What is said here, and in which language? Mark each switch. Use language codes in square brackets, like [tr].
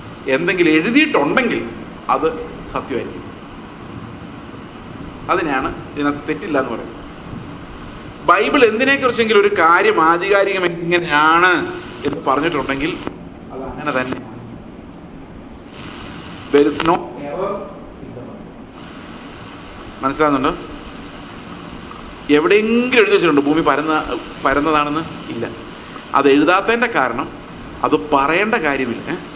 [ml] എന്തെങ്കിലും എഴുതിയിട്ടുണ്ടെങ്കിൽ അത് സത്യമായിരിക്കും. അതിനെയാണ് ഇതിനകത്ത് തെറ്റില്ല എന്ന് പറയുന്നത്. ബൈബിൾ എന്തിനെക്കുറിച്ചെങ്കിലും ഒരു കാര്യം ആധികാരികമായി ഇങ്ങനെയാണ് എന്ന് പറഞ്ഞിട്ടുണ്ടെങ്കിൽ അത് അങ്ങനെ തന്നെ. [en] There is no error in the Bible. [ml] മനസ്സിലാകുന്നുണ്ടോ? എവിടെയെങ്കിലും എഴുതി വെച്ചിട്ടുണ്ടോ ഭൂമി പരന്നതാണെന്ന്? ഇല്ല. അത് എഴുതാത്തതിൻ്റെ കാരണം അത് പറയേണ്ട കാര്യമില്ല.